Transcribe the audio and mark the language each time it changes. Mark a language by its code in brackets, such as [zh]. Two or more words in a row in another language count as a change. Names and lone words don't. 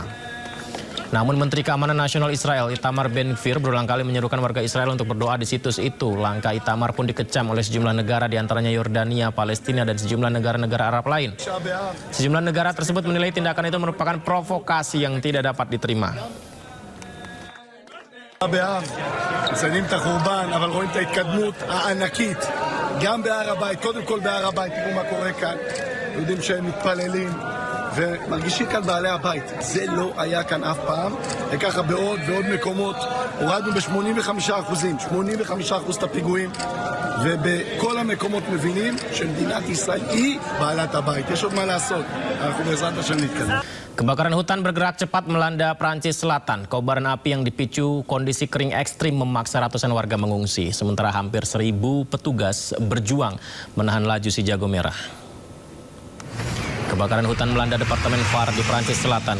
[id] Namun Menteri Keamanan Nasional Israel Itamar Ben-Gvir berulang kali menyerukan warga Israel untuk berdoa di situs itu. Langkah Itamar pun dikecam oleh sejumlah negara diantaranya Yordania, Palestina, dan sejumlah negara-negara Arab lain. Sejumlah negara tersebut menilai tindakan itu merupakan provokasi yang tidak dapat diterima. [he] מציינים את החורבן, אבל רואים את ההתקדמות הענקית גם בהר הבית, קודם כל בהר הבית, תראו מה קורה כאן, יודעים שהם מתפללים ומרגישים כאן בעלי הבית, זה לא היה כאן אף פעם, וככה בעוד ועוד מקומות הורדנו ב-85% את הפיגועים, ובכל המקומות מבינים שמדינת ישראל היא בעלת הבית, יש עוד מה לעשות, אנחנו בעזרת השם נתקדם. [id] Kebakaran hutan bergerak cepat melanda Prancis Selatan. Kobaran api yang dipicu kondisi kering ekstrim memaksa ratusan warga mengungsi. Sementara hampir 1.000 petugas berjuang menahan laju si jago merah. Kebakaran hutan melanda Departemen Var di Prancis Selatan.